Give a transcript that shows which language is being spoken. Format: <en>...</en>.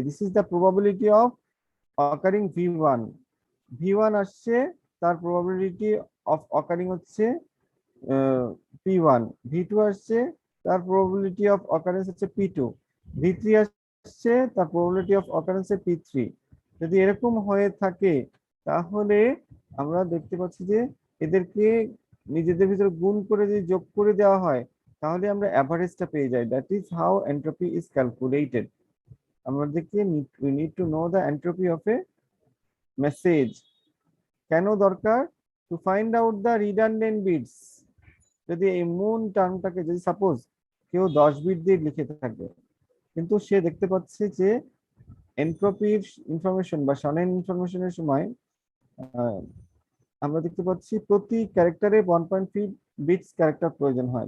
<en>This is the probability of occurring v1।</en> <bn>v1 আসছে, তার probability of occurring হচ্ছে P1, V2 আসছে, তার প্রবাবিলিটি অফ অকারেন্স হচ্ছে P2, V3 আসছে, তার প্রবাবিলিটি অফ অকারেন্স হচ্ছে P3। যদি এরকম হয়ে থাকে তাহলে আমরা দেখতে পাচ্ছি যে এদেরকে নিজেদের ভিতরে গুণ করে যদি যোগ করে দেওয়া হয় তাহলে আমরা অ্যাভারেজটা পেয়ে যাই।</bn> <en>That is how entropy is calculated.</en> <bn>আমাদেরকে</bn> <en>we need to know the entropy of a message।</en> <bn>কেন দরকার?</bn> <en>To find out the redundant bits.</en> <bn>যদি এই মুন টার্মটাকে যদি সাপোজ কেউ 10 বিট দিয়ে লিখে থাকে কিন্তু সে দেখতে পাচ্ছে যে এনট্রপির ইনফরমেশন বা শর্টেন ইনফরমেশনের সময় আহ, আমরা দেখতে পাচ্ছি প্রতি ক্যারেক্টারে 1.3 বিটস ক্যারেক্টার প্রয়োজন হয়।</bn>